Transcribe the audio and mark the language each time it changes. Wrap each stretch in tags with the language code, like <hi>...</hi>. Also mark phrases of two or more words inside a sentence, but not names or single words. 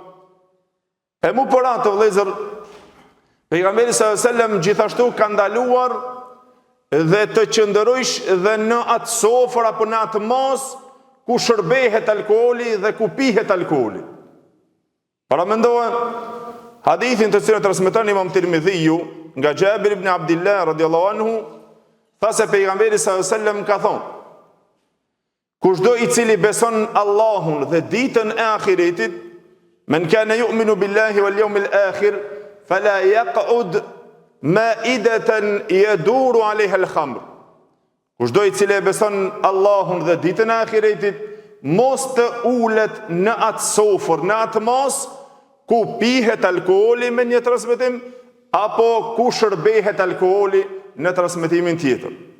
<sq>E mu për atë, vëllezër, pejgamberi</sq> <ar>صلى الله عليه وسلم</ar> <sq>gjithashtu ka ndaluar dhe të qëndrojsh dhe në atë sofër apo në atë mas ku shërbehet alkooli dhe ku pihet alkooli. Para mendohen hadithin të cilën transmeton Imam Tirmidhiu nga Jabir ibn Abdullah</sq> <ar>رضي الله عنه,</ar> <sq>tha se pejgamberi</sq> <ar>صلى الله عليه وسلم</ar> <sq>ka thonë: kushdo i cili beson Allahun dhe ditën e ahiretit,</sq> <ar>من كان يؤمن بالله واليوم الآخر فلا يقعد مائدة يدور عليها الخمر.</ar> <sq>Kushdo i cili beson Allahun dhe ditën e ahiretit, mos të ulet në atë sofër, në atë mos ku pihet alkooli me një transmetim, apo ku shërbehet alkooli në transmetimin tjetër.</sq>